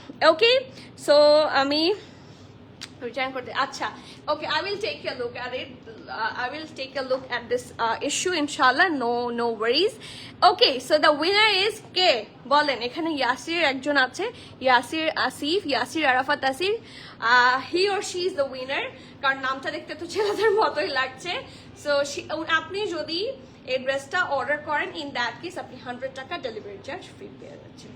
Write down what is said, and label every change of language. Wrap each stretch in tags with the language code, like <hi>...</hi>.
<en>Okay, so আমি রিটার্ন করতে, আচ্ছা, okay, I will take a look at it. I will take a look at this issue, inshallah. No worries. Okay, so the winner is কে বলেন?</en> <bn>এখানে ইয়াসির একজন আছে, Yasir Arafat Asif. He or she is the winner, কারণ নামটা দেখতে তো ছেলেদের মতোই লাগছে। So আপনি যদি এই ড্রেসটা অর্ডার করেন, ইন দ্যাট কেস আপনি 100 টাকা ডেলিভারি চার্জ ফ্রি পেয়ে যাচ্ছেন।</bn>